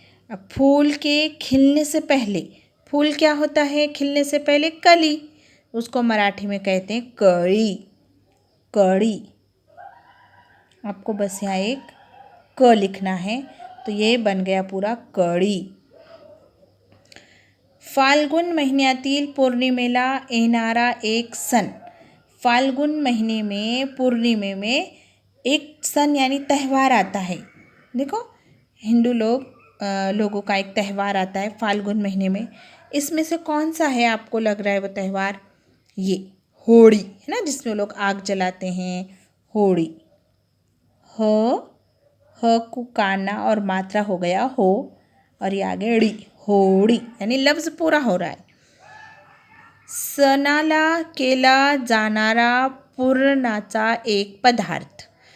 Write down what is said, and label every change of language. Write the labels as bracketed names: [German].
[Hindi] अब फूल के खिलने से पहले, फूल क्या होता है खिलने से पहले? कली। उसको मराठी में कहते हैं कळी। कळी। आपको बस यहाँ एक क लिखना है, तो ये बन गया पूरा कळी। [Marathi] फाल्गुन महिन्यातील पौर्णिमेला येणारा एक सण। [Hindi] फाल्गुन महीने में पूर्णिमे में एक सन यानी त्यौहार आता है। देखो, हिंदू लोगों का एक त्यौहार आता है फाल्गुन महीने में। इसमें से कौन सा है आपको लग रहा है वो त्यौहार? ये होली है ना, जिसमें लोग आग जलाते हैं, होली। ह ह को काना और मात्रा हो गया हो, और ये आगे ड़ी, होड़ी, यानी लफ्ज़ पूरा हो रहा है। [Marathi] सणाला केला जाणारा पुरणाचा एक पदार्थ।